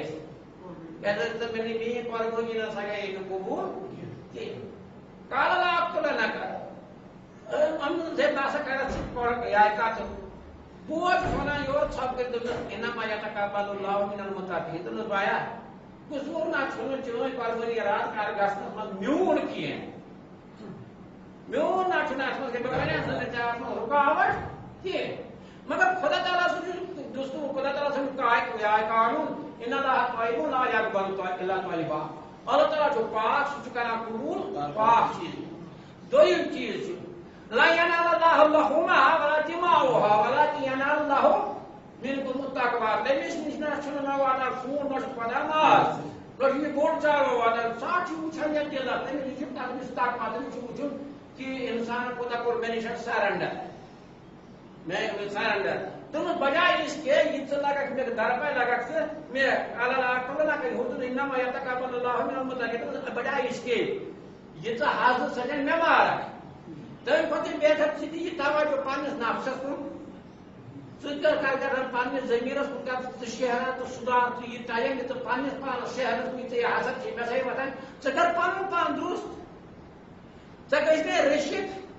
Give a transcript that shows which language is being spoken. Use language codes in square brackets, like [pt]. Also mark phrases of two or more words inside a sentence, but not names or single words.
[ks] اَسہِ کیازِ ژٕ میٛٲنۍ قۄربٲنی نسا گٔیے نہٕ قبوٗل کِہیٖنۍ [ar] قالا لا أقتلنك [ks] أمۍ ووٚن ہے بہٕ ہسا کرتھ ژٕ یا قتل بوے چھُس وَنان یورٕ ژھۄپہٕ کٔرِتھ دوٚپُس [ar] اِنما یتقبل اللہُ مِنَ المُتقین [ks] دوٚپُس بایا قصوٗر نہ چھُنہٕ چٲنۍ قۄربٲنی رات کار گژھنس منٛز میون کینٛہہ میون نہ چھُنہٕ اتھ منٛز بہٕ وَنیٛاس نہٕ ژےٚ اتھ منٛز رُکاوٹ کینٛہہ مگر خۄدا تعالیٰ سُنٛد چھُ دستوٗر خۄدا تعالیٰ سُنٛد قانوٗن [ar] اِنَّ اللَّهَ طیبٌ لا یقبل الا طیبا [ks] اللہ تعالیٰ چھُ پاک سُہ چھُ کران قبوٗل پاک چیٖز دوٚیِم چیٖز چھُ [ar] لا ینال اللہُ لحوٗمہا ولا دماؤہا ولکن ینال اللہُ منکم التقویٰ [ks] تٔمِس نِش نہ چھُنہٕ نہ واتان خوٗن نہ چھُ واتان ماز نہ چھُ یہِ بوٚڑ چارو واتان سُہ چھُ وٕچھان یتھ دِلس تٔمِس نِش چھُ تٔمِس تقویٰ تٔمِس چھُ وٕچھُن کہ انسان کوٗتاہ کوٚر مےٚ نِش سرنڈر مےٚ سرنڈر دوٚپُس [ur] بجاے اس کے [ks] یہِ ژٕ لگکھ مےٚ درپے لگکھ ژٕ مےٚ اللہ نہ ہوتُن [ar] اِنما یتقبل اللہُ مِنَ المُتقین [ks] دوٚپُس [ur] بجاے اس کے [ks] یہِ ژٕ حاضر سَجن مےٚ مارکھ تمہِ کھۄتہٕ بہتر ژٕ دِ یہِ توجہ پننِس نفسس کُن ژٕ کر پننِس ضمیٖرس کُن کر ژٕ شہرا تہٕ سُدھار ژٕ یہِ ٹایم ژٕ پننِس پانس شہرس کُن ژےٚ یہِ حسد چھِ مےٚ سا وۄتھان ژٕ کر پنُن پان درست ژےٚ گژھِ مےٚ رٔچھِتھ